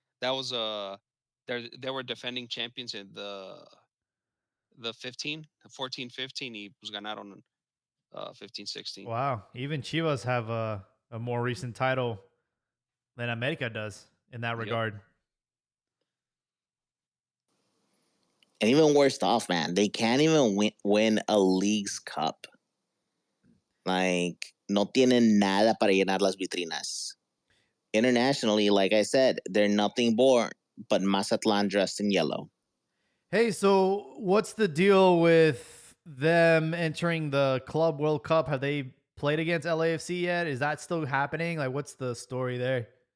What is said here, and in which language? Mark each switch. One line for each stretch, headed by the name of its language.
English: That was they were defending champions in the 14-15
Spanish: y pues ganaron
English: 15-16. Wow. Even Chivas have a more recent title than America does in that Yep. regard. And even worse off, man, they can't even win a League's Cup.
Spanish: Like, no tienen nada para llenar las vitrinas.
English: Internationally, like I said, they're nothing more but Mazatlan dressed in yellow. Hey, so what's the deal with them entering the Club World Cup? Have they played against LAFC yet? Is that still happening? Like, what's the story there?